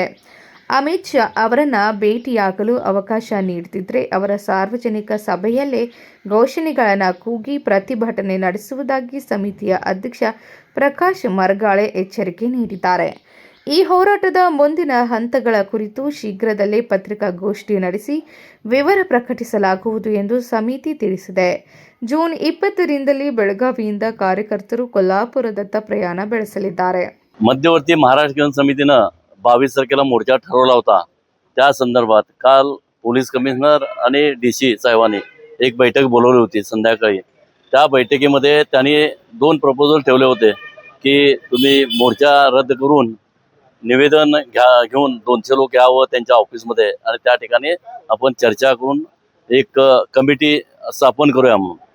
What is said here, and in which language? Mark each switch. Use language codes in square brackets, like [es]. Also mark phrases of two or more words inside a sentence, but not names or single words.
[kn] ಅಮಿತ್ ಶಾ ಅವರನ್ನು ಭೇಟಿಯಾಗಲು ಅವಕಾಶ ನೀಡದಿದ್ದರೆ ಅವರ ಸಾರ್ವಜನಿಕ ಸಭೆಯಲ್ಲೇ ಘೋಷಣೆಗಳನ್ನು ಕೂಗಿ ಪ್ರತಿಭಟನೆ ನಡೆಸುವುದಾಗಿ ಸಮಿತಿಯ ಅಧ್ಯಕ್ಷ ಪ್ರಕಾಶ್ ಮರಗಾಳೆ ಎಚ್ಚರಿಕೆ ನೀಡಿದ್ದಾರೆ. ಈ ಹೋರಾಟದ ಮುಂದಿನ ಹಂತಗಳ ಕುರಿತು ಶೀಘ್ರದಲ್ಲೇ ಪತ್ರಿಕಾಗೋಷ್ಠಿ ನಡೆಸಿ ವಿವರ ಪ್ರಕಟಿಸಲಾಗುವುದು ಎಂದು ಸಮಿತಿ ತಿಳಿಸಿದೆ. ಜೂನ್ 20ರಿಂದಲೇ ಬೆಳಗಾವಿಯಿಂದ ಕಾರ್ಯಕರ್ತರು ಕೊಲ್ಲಾಪುರದತ್ತ प्रयाण ಬೆಳೆಸಲಿದ್ದಾರೆ. [mr] मध्यवर्ती महाराष्ट्र समितीनं 22 तारखेला मोर्चा ठरवला होता. त्या संदर्भात काल [en] police commissioner [mr] आणि DC साहेबांनी एक बैठक बोलवली होती संध्याकाळी. त्या बैठकीमध्ये त्यांनी 2 प्रपोजल ठेवले होते की तुम्ही मोर्चा रद्द करून निवेदन घेऊन 200 लोक यावं त्यांच्या ऑफिसमध्ये आणि त्या ठिकाणी आपण चर्चा करून एक कमिटी स्थापन करूया म्हणून.